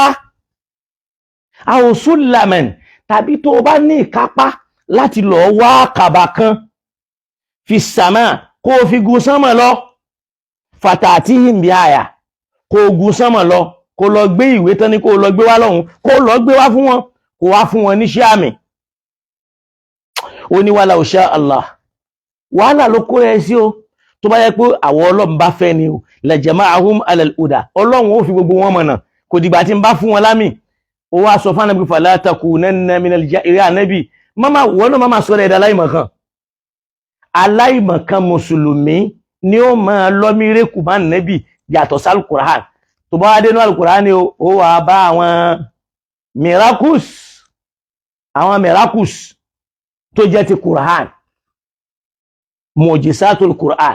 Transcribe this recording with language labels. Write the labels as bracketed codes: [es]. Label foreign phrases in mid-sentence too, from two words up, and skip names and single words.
[yo] Àwòsùlámẹ̀n, tàbí tó bá ní ìkápá láti lọ́ọ́ wá àkàbà kan fi sàmà kó o fi gun sánmọ̀ lọ, fàtà àti ìhìnbí àyà, kó o gun sánmọ̀ lọ, kó lọ gbé ìwé tán ní kó lọ gbé wá lọ́hùn, kó lọ gbé wá fún wọn, kó wá fún wọn níṣẹ́ àmì. Ó ní wàhálà òṣà Allah, wàhálà ló kó ẹ sí o. Tó bá yẹ pé àwọn Ọlọ́run bá fẹ́ ni o, [ar] لجمعهم على الهدى, [yo] Ọlọ́run ó fi gbogbo wọn mọ̀nà, kò dìgbà tí ń bá fún wọn lámì. Ó wá sọ fún ànábì [ar] فلا تكونن من الجاهلين, [yo] ànábì wọ́n náà máa sọ̀rọ̀ ẹ̀dá aláìmọ̀kan. Aláìmọ̀kan mùsùlùmí ni ó máa lọ mírèkù máa nẹ́bì yàtọ̀ sí Al-Qur'an. Tó bá wá dénú Al-Qur'an ni ó wà bá àwọn miracles tó jẹ́ ti Qur'an, [ar] معجزة القرآن.